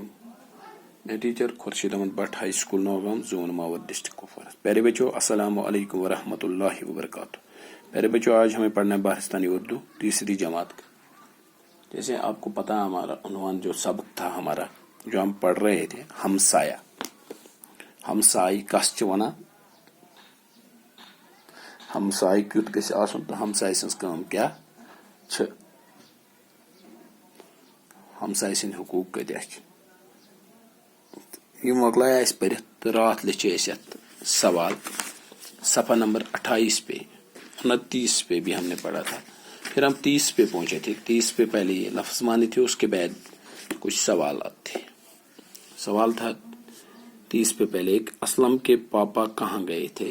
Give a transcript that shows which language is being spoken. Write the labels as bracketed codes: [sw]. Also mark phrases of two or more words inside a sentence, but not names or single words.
[ur] میں ٹیچر خورشید احمد بٹ ہائی اسکول نوگام زون ماور ڈسٹرکٹ کپوارہ. پیارے بچوں السلام علیکم ورحمۃ اللہ وبرکاتہ. پیارے بچوں آج ہمیں پڑھنا ہے باہستانی اردو تیسری جماعت کا. جیسے آپ کو پتا ہمارا عنوان جو سبق تھا ہمارا جو ہم پڑھ رہے تھے ہمسایہ. [ks] ہمسائی کس چھ ونان ہمسائی کیُتھ گژھِ آسُن تہٕ ہمساے سٕنٛز کٲم کیٛاہ چھِ ہمساے سٕنٛدۍ حقوٗق کۭتیاہ چھِ. یہ مۄکلایے اَسہِ پٔرِتھ تہٕ راتھ لیٚچھے اَسہِ یَتھ سوال صفحہ نمبر 28 [ur] پہ 29 پہ بھی ہم نے پڑھا تھا. پھر ہم 30 پہ پہنچے تھے. 30 پہ پہلے یہ لفظ مانے تھے, اس کے بعد کچھ سوالات تھے. سوال تھا 30 پہ پہلے ایک اسلم کے پاپا کہاں گئے تھے.